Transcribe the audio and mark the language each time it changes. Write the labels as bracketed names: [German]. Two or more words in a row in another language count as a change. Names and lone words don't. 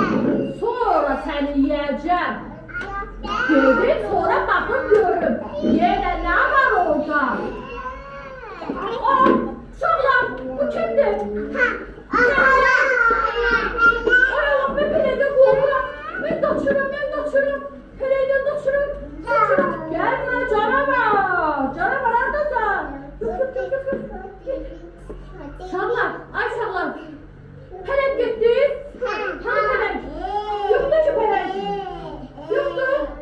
[Turkish] Sonra seni yiyeceğim. Gidip sonra bakıp görürüm. Yine ne var orada? [Azerbaijani] Aa, uşaqlar, bu kimdir? Ay Allah, ben peleyden qorxuram. Ben qaçıram. Peleyden qaçıram. [Turkish] Gel buraya [Azerbaijani] canavar. Canavar haradasan? Uşaqlar, ay uşaqlar. Pelek getdi. Hani pelek? Yoxdur ki pelek. Yoxdur.